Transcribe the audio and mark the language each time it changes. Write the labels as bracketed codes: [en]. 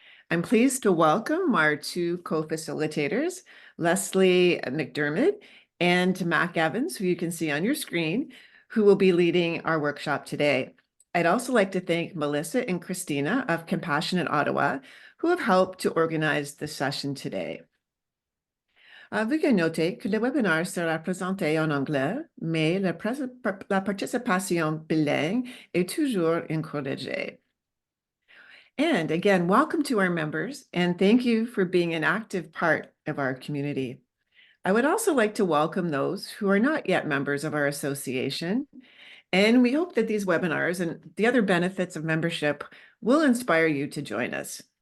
[en] I'm pleased to welcome our two co-facilitators, Leslie McDermott and Mac Evans, who you can see on your screen, who will be leading our workshop today. I'd also like to thank Melissa and Christina of Compassionate Ottawa, who have helped to organize the session today. [fr] Veuillez noter que le webinaire sera présenté en anglais, mais la participation bilingue est toujours encouragée. [en] And again, welcome to our members, and thank you for being an active part of our community. I would also like to welcome those who are not yet members of our association, and we hope that these webinars and the other benefits of membership will inspire you to join us.